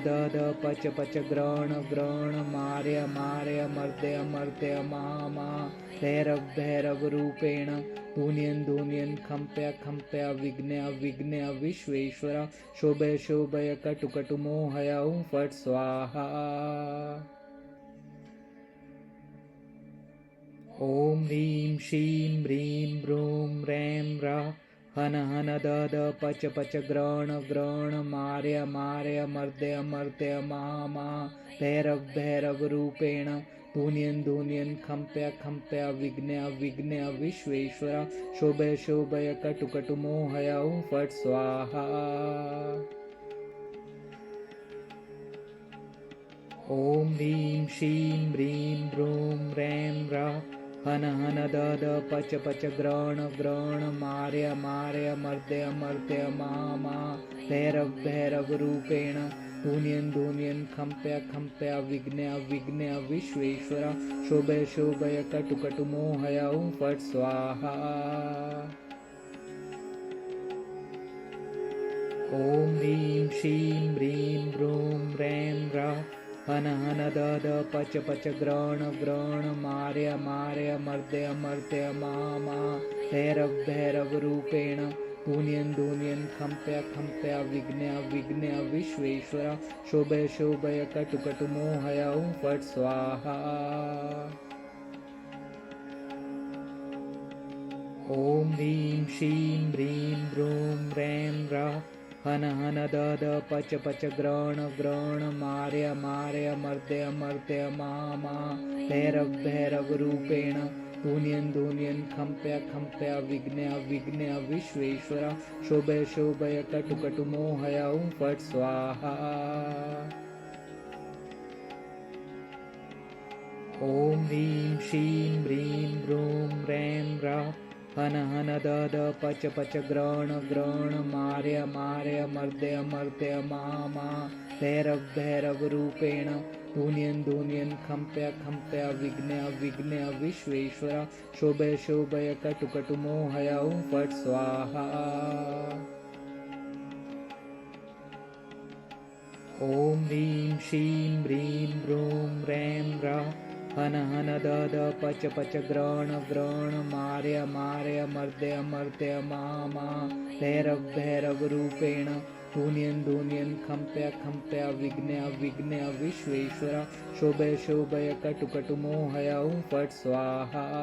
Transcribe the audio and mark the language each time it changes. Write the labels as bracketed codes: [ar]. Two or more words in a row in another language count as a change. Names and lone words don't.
[sa] दह पच पच ग्रस ग्रस मारय मारय मर्दय मर्दय मम भैरव भैरव रूपेण धून्यन् धून्यन् खम्प्य खम्प्य विघ्न विघ्न विश्वेश्वर शोभय शोभय कटु कटु मोहय फट् स्वाहा. ॐ ह्रीं श्रीं ह्रीं ब्रूं रं र हन हन दह पच पच ग्रस ग्रस मारय मारय मर्दय मर्दय मम भैरव भैरव रूपेण धून्यन् धून्यन् खम्प्य खम्प्य विघ्न विघ्न विश्वेश्वर शोभय शोभय कटु कटु मोहय फट् स्वाहा. ॐ ह्रीं श्रीं ह्रीं ब्रूं रं र हन हन दह पच पच ग्रस ग्रस मारय मारय मर्दय मर्दय मम भैरव भैरव रूपेण धून्यन् धून्यन् खम्प्य खम्प्य विघ्न विघ्न विश्वेश्वर शोभय शोभय कटु कटु मोहय फट् स्वाहा. ॐ ह्रीं श्रीं ह्रीं ब्रूं रं र हन हन दह पच पच ग्रस ग्रस मारय मारय मर्दय मर्दय मम भैरव भैरव रूपेण धून्यन् धून्यन् खम्प्य खम्प्य विघ्न विघ्न विश्वेश्वर शोभय शोभय कटु कटु मोहय फट् स्वाहा. ॐ ह्रीं श्रीं ह्रीं ब्रूं रं र हन हन दह पच पच ग्रस ग्रस मारय मारय मर्दय मर्दय मम भैरव भैरव रूपेण धून्यन् धून्यन् खम्प्य खम्प्य विघ्न विघ्न विश्वेश्वर शोभय शोभय कटु कटु मोहय फट् स्वाहा. ॐ ह्रीं श्रीं ह्रीं ब्रूं रं र हन हन दह पच पच ग्रस ग्रस मारय मारय मर्दय मर्दय मम भैरव भैरव रूपेण धून्यन् धून्यन् खम्प्य खम्प्य विघ्न विघ्न विश्वेश्वर शोभय शोभय कटु कटु मोहय फट् स्वाहा. ॐ ह्रीं श्रीं ह्रीं ब्रूं रं र हन हन दह पच पच ग्रस ग्रस मारय मारय मर्दय मर्दय मम भैरव भैरव रूपेण धून्यन् खम्प्य खम्प्य विघ्न विघ्न विश्वेश्वर शोभय शोभय कटु कटु मोहय ॐ फट् स्वाहा।